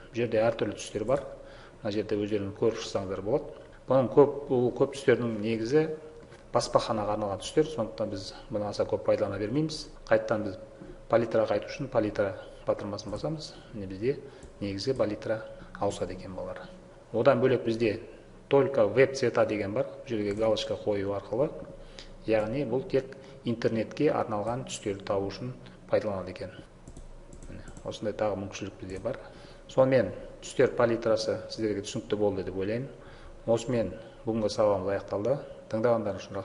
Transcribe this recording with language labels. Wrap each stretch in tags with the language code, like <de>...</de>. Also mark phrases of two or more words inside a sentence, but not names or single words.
<kk>Бұл жерде әртүрлі түстер бар. Мына жерде өздеріңіз көріп шықсаңыздар болады. Бұның көп түстердің негізі баспаханаға арналған түстер, сондықтан біз бұны аса көп пайдалана бермейміз. Қайттан біз палитраға қайту үшін палитра батырмасын басамыз. Міне бізде негізгі палитра ауысады екен балалар. Одан бөлек бізде</kk> <ru>только веб цвета</ru> <kk>деген бар. Бұл жерге галочка қою арқылы, яғни бұл тек интернетке арналған түстерді табу үшін пайдаланады екен. Осындай тағы мүмкіншілік бізде бар. Сонымен түстер палитрасы сіздерге түсінікті болды деп ойлаймын. Осымен бүгінгі сабағымыз аяқталды. Тыңдағандарыңыз үшін рахмет.</kk>